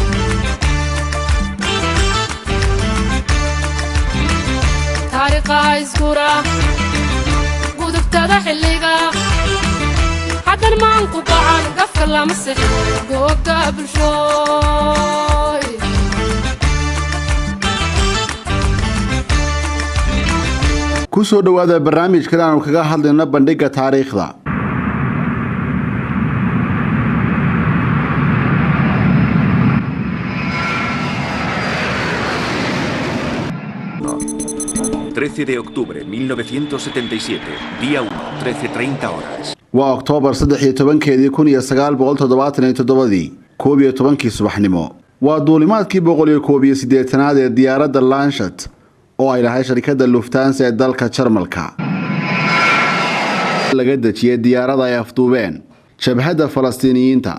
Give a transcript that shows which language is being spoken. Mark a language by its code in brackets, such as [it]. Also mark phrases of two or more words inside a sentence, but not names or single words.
[so] taariikhaha iskura gudubtada xilliga haddan maanku go'an gafka lamsixin kooga bulshooy. ku soo dhawaada barnaamijkan aanu kaga hadlayno bandhigga taariikhda. [es] de octubre 1977, día 1, 13:30 horas. [so] waa Oktoobar 13keedii 1977 11 subaxnimo. waa duulimaadkii 181aad ee diyaaradda Lancet oo ay lahayd shirkadda Lufthansa ee dalka Jarmalka. laga dejiyay diyaaradda ay afduubeen jabhadda Falastiiniyiinta.